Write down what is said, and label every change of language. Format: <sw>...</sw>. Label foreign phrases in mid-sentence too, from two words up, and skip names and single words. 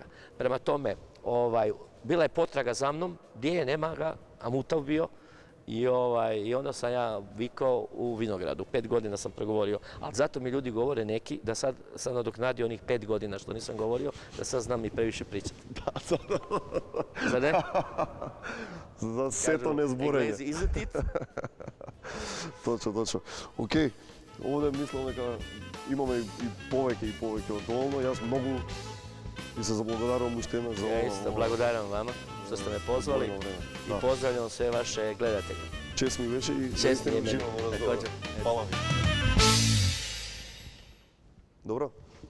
<hr>Prema tome, bila je potraga za mnom, gdje je, nema ga, a mutav bio. I onda sam ja vikao u vinogradu. 5 godina sam progovorio, ali zato mi ljudi govore neki da sad sam nadoknadio onih 5 godina što nisam govorio, da sad znam i previše pričati. Zar ne?</hr> <mk>За сето незборење.</mk> <hr>Englezi,</hr> <en>isn't it?</en> <mk>Точно. Океј, овде мислам дека имаме и повеќе од доволно. Јас многу и се заблагодарувам уште еднаш за</mk> <hr>Ja isto благодарам vama što ste me pozvali i pozdravljam sve vaše gledatelje.</hr> <mk>Чест ми беше и</mk> <hr>Čest mi je meni. Hvala. Dobro.</hr>